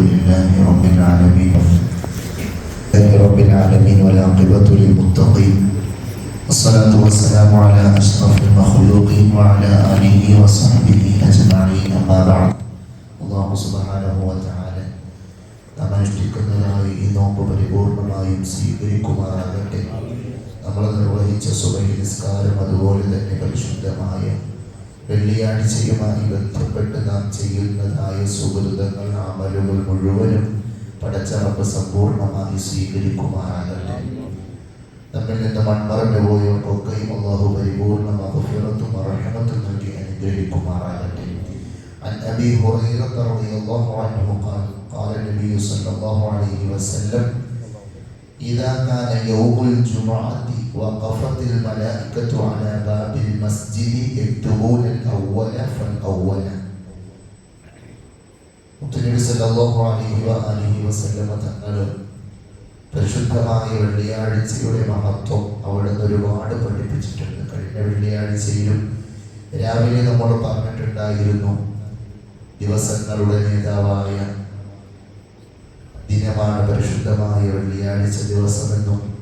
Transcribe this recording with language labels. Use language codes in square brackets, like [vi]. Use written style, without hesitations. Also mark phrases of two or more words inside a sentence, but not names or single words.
[ar] رب العالمين والعاقبة للمتقين والصلاة والسلام على أشرف المخلوقين وعلى آله وصحبه أجمعين أما بعد അല്ലാഹു سبحانه وتعالى [ml] നാം അനുഷ്ഠിക്കുന്നതായി ഈ നോമ്പ് പരിപൂർണമായും സ്വീകരിക്കുമാറാകട്ടെ. നമ്മൾ നിർവഹിച്ച സുബഹി നിസ്കാരം, അതുപോലെ തന്നെ പരിശുദ്ധമായ വെള്ളിയാഴ്ചയുമായി ബന്ധപ്പെട്ട് നാം ചെയ്യുന്നതായ സുഹൃതങ്ങൾ, അമലുകൾ മുഴുവനും പടച്ച റബ്ബ് സമ്പൂർണമായി സ്വീകരിക്കുമാറാകട്ടെ. നമ്മിൽ നിന്ന് മൺമറഞ്ഞു പോയവർക്കൊക്കെയും അല്ലാഹു പരിപൂർണ മഗ്ഫിറത്തും റഹ്മത്തും നൽകി അനുഗ്രഹിക്കുമാറാകട്ടെ. [ar] عن أبي هريرة رضي الله عنه قال قال النبي صلى الله عليه وسلم إذا كان يوم الجمعة وقفت الملائكة على باب المسجد يكتبون الأول فالأول. [ml] മുത്തനബി [ar] صلى الله عليه وسلم [ml] തങ്ങൾ പരിശുദ്ധമായ വെള്ളിയാഴ്ചയുടെ മഹത്വം അവിടുന്ന് ഒരുപാട് പഠിപ്പിച്ചിട്ടുണ്ട്. കഴിഞ്ഞ വെള്ളിയാഴ്ചയിലും രാവിലെ നമ്മൾ പറഞ്ഞിട്ടുണ്ടായിരുന്നു, ദിവസങ്ങളുടെ നേതാവായ ദിനമാണ് പരിശുദ്ധമായ വെള്ളിയാഴ്ച ദിവസമെന്നും